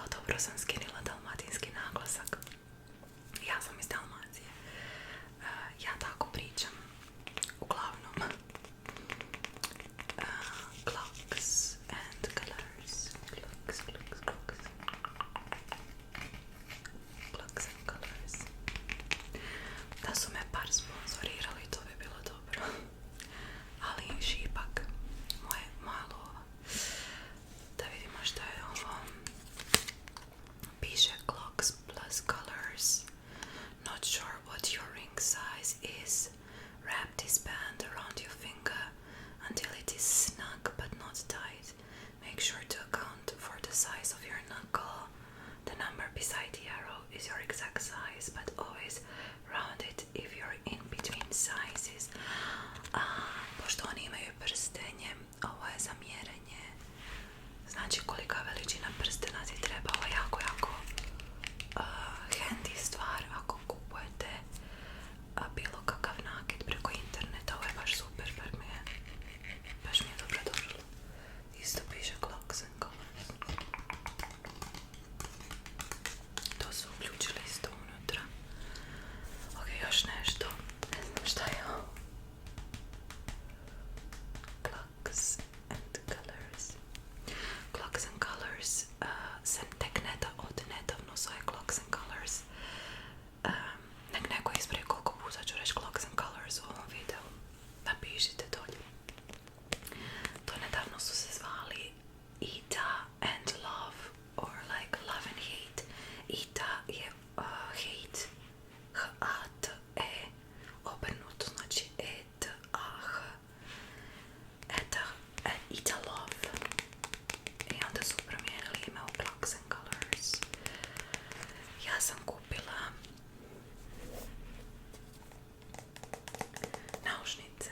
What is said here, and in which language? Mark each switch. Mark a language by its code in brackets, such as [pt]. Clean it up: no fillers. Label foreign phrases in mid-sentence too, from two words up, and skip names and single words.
[hr] dobro sam skinila dalmatinski naglasak. Ja sam iz Dalmacije. Ja tako pričam. Uglavnom. Clocks and colors. Clocks and colors. Da su me par sponzorirali, to bi bilo dobro. Ali šipak. Moja lova. Da vidimo što je ovo. Piše clocks plus colors. [en] Not sure what your ring size is. Wrap this band around your finger until it is snug but not tight. Make sure to account for the size of your knuckle. The number beside the arrow is your exact size, but always round it if you're in between sizes. [hr] Pošto oni imaju prstenje, ovo je za mjerenje. Znači kolika veličina prstena ti treba. Ovo je jako handy stvar ako kupujete bilo kakav nakit preko interneta. Ovo je baš super, baš mi je dobro došlo. Isto piše clocks and colors. To su uključili isto unutra. Ok, još nešto. Ne znam šta je ovo. Clocks and colors. Clocks and colors se tek nedavno zove Clocks and colors. Nek neko ispravi koliko puta ću reći Clocks and colors u ovom videu. Napišite dolje. To nedavno su se zvali Ita and Love or like Love and Hate. Ita je hate, H-A-T-E, obrnuto znači E-T-A-H. Ita Love. I onda su promijenili ime u Clocks and Colors. Ja sam kupila naušnice.